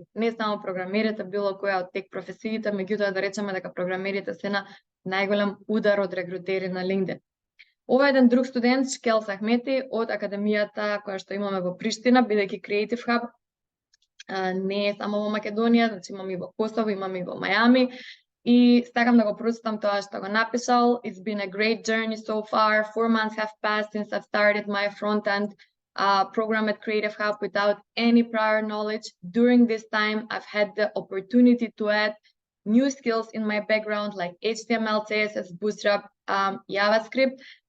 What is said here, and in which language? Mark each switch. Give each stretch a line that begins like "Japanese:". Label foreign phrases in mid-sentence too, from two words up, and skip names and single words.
Macedonian: Не само програмерите, било која од тек професиите, меѓутоа да речеме дека програмерите се на најголем удар од регрутери на LinkedIn. Ова е еден друг студент, Шкел Сахмети, од академијата која што имаме во Приштина, бидејќи Creative Hub не е само во Македонија, значи имаме и во Косово, имаме и во Мајами. И стакам да го прочитам тоа што го напишал.
English: It's been a great journey so far. 4 months have passed since I've started my front-end program at Creative Hub without any prior knowledge. During this time, I've had the opportunity to add new skills in my background like HTML, CSS, Bootstrap, JavaScript.